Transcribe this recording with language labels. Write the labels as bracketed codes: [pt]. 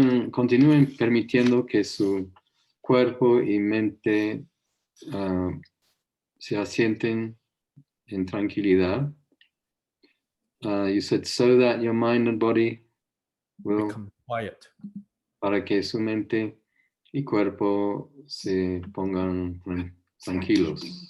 [es] Continúen permitiendo que su cuerpo y mente se asienten en tranquilidad. [en] You said so that your mind and body will become quiet. [es] Para que su mente y cuerpo se pongan tranquilos.